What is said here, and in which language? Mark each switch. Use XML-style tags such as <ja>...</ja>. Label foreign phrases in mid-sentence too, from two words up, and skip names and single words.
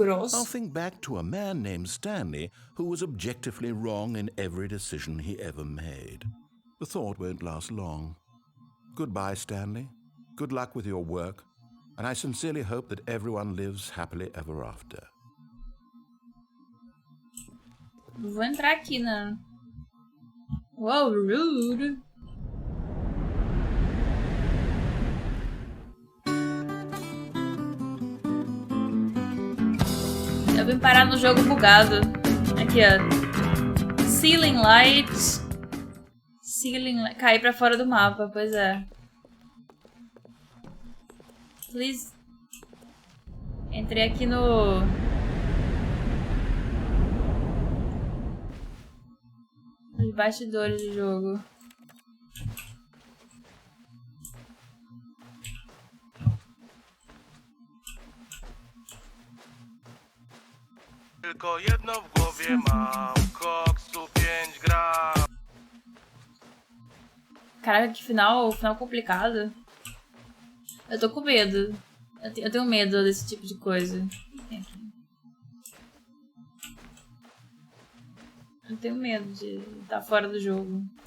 <en>Gross. I'll think back to a man named Stanley who was objectively wrong in every decision he ever made. The thought won't last long. Goodbye, Stanley. Good luck with your work. And I sincerely hope that everyone lives happily ever after.</en> <pt>Vou entrar aqui na...</pt> <en>Wow, rude.</en> <pt>Eu vim parar no jogo bugado. Aqui, ó.</pt> <en>Ceiling light. Ceiling light.</en> <pt>Caí pra fora do mapa, pois é. Please. Entrei aqui no... Os bastidores do jogo.</pt> <pl>Tylko jedno w głowie mam, koksu 5 gram.</pl> <pt>Caraca, que final complicado. Eu tô com medo. Eu tenho medo desse tipo de coisa. Eu tenho medo de estar fora do jogo.</pt>